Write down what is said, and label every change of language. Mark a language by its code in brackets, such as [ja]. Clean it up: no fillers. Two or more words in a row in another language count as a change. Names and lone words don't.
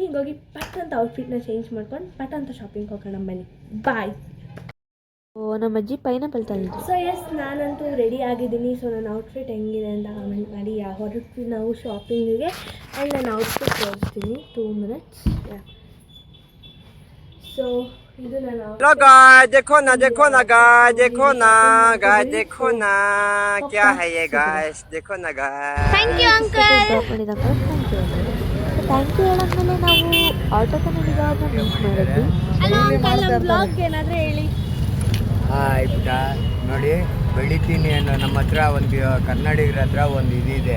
[kn] ಈಗ ಹೋಗಿ ಪಟ್ ಅಂತ ಔಟ್ಫಿಟ್ನ ಚೇಂಜ್ ಮಾಡ್ಕೊಂಡು ಪಟ್ ಅಂತ ಶಾಪಿಂಗ್ ಹೋಗೋಣ ಬನ್ನಿ. ಬಾಯ್. ನಮ್ಮ ಅಜ್ಜಿ ಪೈನಾಪಲ್ ತಂದಿದ್ರು. [en] so yes, [kn] ನಾನಂತೂ ರೆಡಿ ಆಗಿದ್ದೀನಿ. ಸೊ ನನ್ನ ಔಟ್ಫಿಟ್ ಹೆಂಗಿದೆ ಅಂತ ಕಮೆಂಟ್ ಮಾಡಿ. ಹೊರಟ್ವಿ ನಾವು ಶಾಪಿಂಗಿಗೆ. ಆ್ಯಂಡ್ ನನ್ನ ಔಟ್ಫಿಟ್ ತೋರಿಸ್ತೀನಿ 2 minutes. ಸೊ ಇದು ನನ್ನ [en] hello guys, [hi] देखो ना गाइस, देखो ना गाइस, देखो ना क्या है ये गाइस, देखो ना गाइस. [en] thank you uncle. thank you [kn] ಹೇಳಾದ್ಮೇಲೆ ನಾವು ಆಟೋ ಕನ್ನಡಿಗವ್ರನ್ನ ಮೀಟ್ ಮಾಡಿದ್ವಿ. [en] hello uncle, [kn] ನಮ್ಮ ಬ್ಲಾಗ್ ಏನಾದರೂ ಹೇಳಿ. ಹಾಯ್ ಪುಟ, ನೋಡಿ ಬೆಳಿತೀನಿ ಅನ್ನೋ ನಮ್ಮ ಹತ್ರ ಒಂದು ಕನ್ನಡಿಗರ ಹತ್ರ ಒಂದು ಇದಿದೆ.